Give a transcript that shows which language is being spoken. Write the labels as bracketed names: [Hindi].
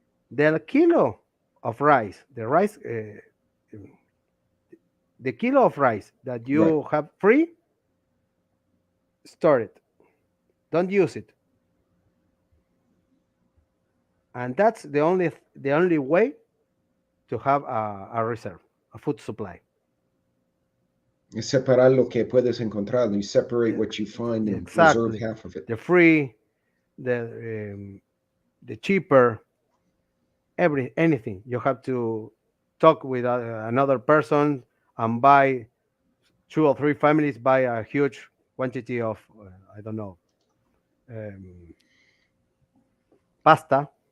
[English] The kilo of rice, the kilo of rice that Right. you have free, store it. Don't use it, and that's the only way to have a reserve, a food supply. [Spanish] Es separar lo que puedes encontrar. [English] You separate Yeah, what you find and reserve exactly. half of it. The free, the cheaper, anything. You have to talk with another person and buy 2 or 3 families buy a huge quantity of I don't know, um, pasta,